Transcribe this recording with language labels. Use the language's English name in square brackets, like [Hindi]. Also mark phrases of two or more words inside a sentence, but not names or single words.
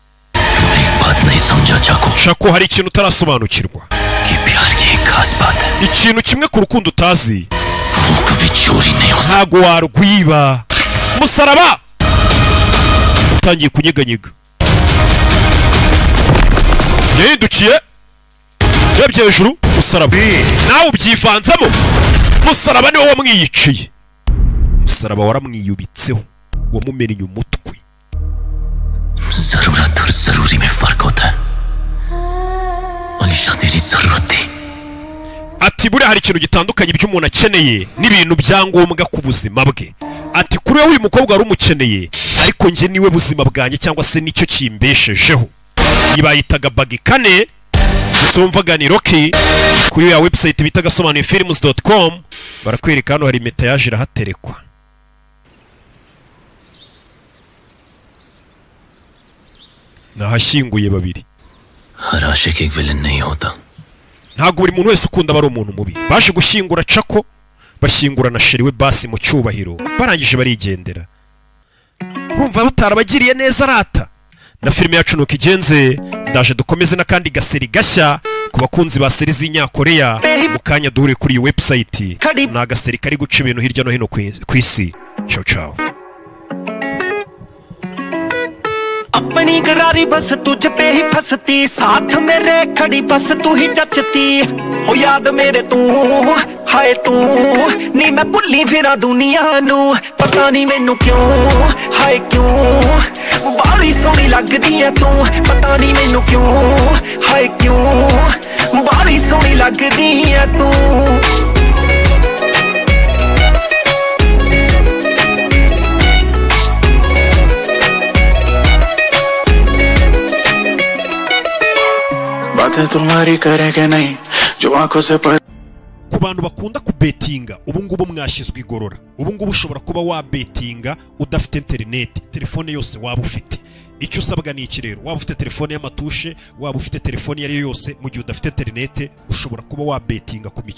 [Kinyarwanda] shako hari ikintu utarasobanukirwa ikintu kimwe ku rukundo utazi ntago warwiba musaraba utangiye kunyeganyega yahindukiye yabye hejuru musaraba nawe ubyivanzamo musaraba niwe wamwiyiciye musaraba waramwiyubitseho wamumenye umutwe [Hindi] जरूरत और जरूरी में फर्क होता है अलीशा तेरी जरूरत थी [Kinyarwanda] ati buri hari ikintu gitandukanye iby'umuntu akeneye n'ibintu byangombwa ku buzima bwe ati kuri we uyu mukobwa wari umukeneye ariko nje niwe buzima bwanjye cyangwa se nicyo kimbeshejeho yibayitaga bagi kane bose bumvaga ni Rocky kuri ya website bita gasobanuyefilms.com barakwereka hano hari impeta yaje irahaterekwa. Nahashyinguye babiri. [Hindi] हर आशिक एक विलन नहीं होता. [Kinyarwanda] Ntago buri muntu wese ukunda bari umuntu mubi. Baje gushyingura Chako, bashyingura na Sheri we Basi mu cyubahiro. Barangije barigendera. Urumva batarabagiriye neza rata. Na filime yacu nuko igenze, ndaje dukomeze n'akandi gaseri gashya ku bakunzi ba seri z'Inyakoreya mu kanya duhure kuri iyi website. Na gaseri kari guca ibintu hirya no hino ku isi. [Italian] Ciao ciao. [Hindi] अपनी गरारी बस तुझ पे ही फंसती साथ मेरे खड़ी बस तू ही जचती [Punjabi] ਹੋ ਯਾਦ ਮੇਰੇ ਤੂ ਹਾਏ ਤੂ ਨੀ ਮੈਂ ਭੁੱਲੀ ਫਿਰਾਂ ਦੁਨੀਆ ਨੂੰ ਪਤਾ ਨਹੀਂ ਮੈਨੂੰ ਕਿਉਂ ਹਾਏ ਕਿਉਂ ਬਾਹਲੀ ਸੋਹਣੀ ਲੱਗਦੀ ਹੈ ਤੂੰ ਪਤਾ ਨਹੀਂ ਮੈਨੂੰ ਕਿਉਂ ਹਾਏ ਕਿਉਂ ਬਾਹਲੀ ਸੋਹਣੀ ਲੱਗਦੀ ਹੈ ਤੂੰ [Hindi] बातें तुम्हारी करेंगे नहीं जो आंखों से पर [Kinyarwanda] ku bantu bakunda kubetinga ubu ngubu mwashyizwe igorora ubu ngubu ushobora kuba wabetinga udafite internet telefone yose waba ufite icyo usabwa ni iki rero waba ufite telefone y'amatushe waba ufite telefone yari yose mu gihe udafite internet ushobora kuba wabetinga ku mikino